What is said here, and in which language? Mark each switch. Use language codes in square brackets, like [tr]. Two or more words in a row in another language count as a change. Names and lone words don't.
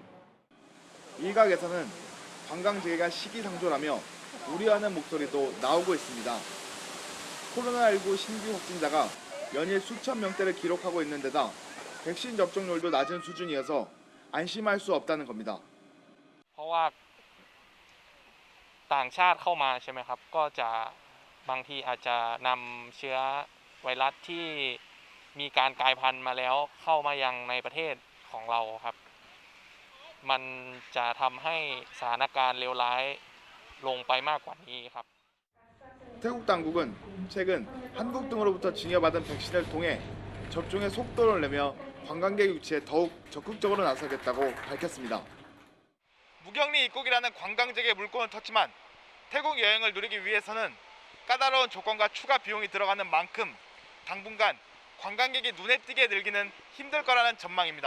[ko] 일각에서는 관광재개가 시기상조라며 우려하는 목소리도 나오고 있습니다. 코로나19 신규 확진자가 연일 수천 명대를 기록하고 있는 데다 백신 접종률도 낮은 수준이어서 안심할 수 없다는 겁니다. [th] เพราะว่าต่างชาติเข้ามาใช่ไหมครับก็จะบางทีอาจจะนำเชื้อไวรัสที่มีการกลายพันธุ์มาแล้วเข้ามายังในประเทศของเราครับมันจะทำให้สถานการณ์เลวร้ายลงไปมากกว่านี้ครับ [ko] 태국 당국은 최근 한국 등으로부터 증여받은 백신을 통해 접종의 속도를 내며 관광객 유치에 더욱 적극적으로 나서겠다고 밝혔습니다. 무격리 입국이라는 관광객의 물꼬는 텄지만 태국 여행을 누리기 위해서는 까다로운 조건과 추가 비용이 들어가는 만큼 당분간 관광객이 눈에 띄게 늘기는 힘들 거라는 전망입니다.